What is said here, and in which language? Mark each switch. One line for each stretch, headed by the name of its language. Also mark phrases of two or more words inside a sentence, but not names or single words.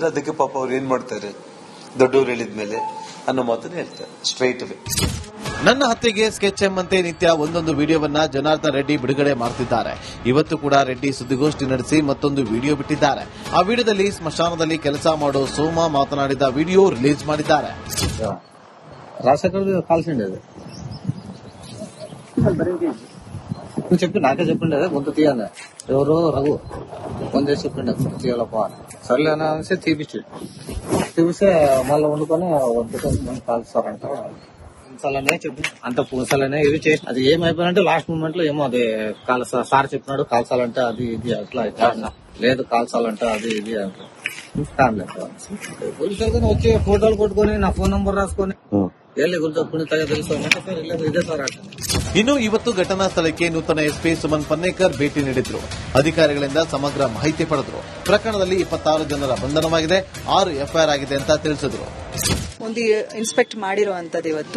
Kannada: ಅದಕ್ಕೆ ಪಾಪ ಅವ್ರು ಏನ್ ಮಾಡ್ತಾರೆ, ದೊಡ್ಡವರು ಹೇಳಿದ್ಮೇಲೆ ಅನ್ನೋ ಮಾತನ್ನ ಹೇಳ್ತಾರೆ
English: straight away.
Kannada: ನನ್ನ ಹತ್ಯೆಗೆ ಸ್ಕೆಚ್ ಎಂಬಂತೆ ನಿತ್ಯ ಒಂದೊಂದು ವಿಡಿಯೋವನ್ನ ಜನಾರ್ದನ್ ರೆಡ್ಡಿ ಬಿಡುಗಡೆ ಮಾಡುತ್ತಿದ್ದಾರೆ. ಇವತ್ತು ಕೂಡ ರೆಡ್ಡಿ ಸುದ್ದಿಗೋಷ್ಠಿ ನಡೆಸಿ ಮತ್ತೊಂದು ವಿಡಿಯೋ ಬಿಟ್ಟಿದ್ದಾರೆ. ಆ ವಿಡಿಯೋದಲ್ಲಿ ಸ್ಮಶಾನದಲ್ಲಿ ಕೆಲಸ ಮಾಡೋ ಸೋಮ ಮಾತನಾಡಿದ ವಿಡಿಯೋ ರಿಲೀಸ್ ಮಾಡಿದ್ದಾರೆ.
Telugu: నాకే చెప్పిండే కొంత తీయాలి, ఎవరు రఘు కొంత చెప్పిండే తీయాలప్ప, సర్లే అనేసి తీపిస్తే మళ్ళీ వండుకొని వండుకొని కాల్స్తారంట. పూసాలనే చెప్పి అంత పూసాలనే ఇది చేసి అది ఏమైపోయినంటే
English: last moment
Telugu: లో ఏమో అది సార్ చెప్పినాడు కాల్చాలంటే అది ఇది అట్లా లేదు, కాల్చాలంటే అది ఇది అంటారు. పోలీసులు వచ్చి ఫోటోలు కొట్టుకొని నా ఫోన్ నంబర్ రాసుకొని
Kannada: ಇನ್ನು ಇವತ್ತು ಘಟನಾ ಸ್ಥಳಕ್ಕೆ ನೂತನ ಎಸ್ಪಿ ಸುಮನ್ ಪನ್ನೇಕರ್ ಭೇಟಿ ನೀಡಿದ್ರು. ಅಧಿಕಾರಿಗಳಿಂದ ಸಮಗ್ರ ಮಾಹಿತಿ ಪಡೆದರು. ಪ್ರಕರಣದಲ್ಲಿ 26 ಜನರ ಬಂಧನವಾಗಿದೆ, 6 ಎಫ್ಐಆರ್ ಆಗಿದೆ ಅಂತ ತಿಳಿಸಿದ್ರು. ಒಂದು ಇನ್ಸ್ಪೆಕ್ಟ್ ಮಾಡಿರುವಂತದ್ದು ಇವತ್ತು.